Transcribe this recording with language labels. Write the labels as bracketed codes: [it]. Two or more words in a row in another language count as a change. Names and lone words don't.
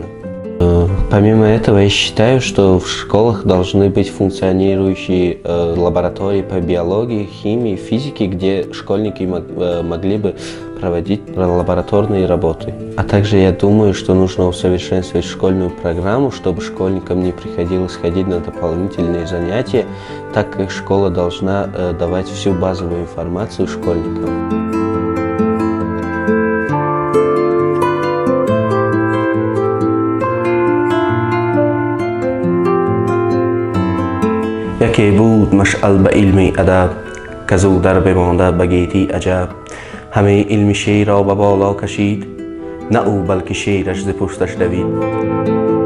[ru] Помимо этого, я считаю, что в школах должны быть функционирующие лаборатории по биологии, химии, физике, где школьники могли бы проводить лабораторные работы. А также я думаю, что нужно усовершенствовать школьную программу, чтобы школьникам не приходилось ходить на дополнительные занятия, так как школа должна давать всю базовую информацию школьникам. [fa] یکی بود مشعل به علم ادب کزو در بمانده به گیتی عجب همه علم شیر را به بالا کشید نه او بلکه شیرش ز پشتش دوید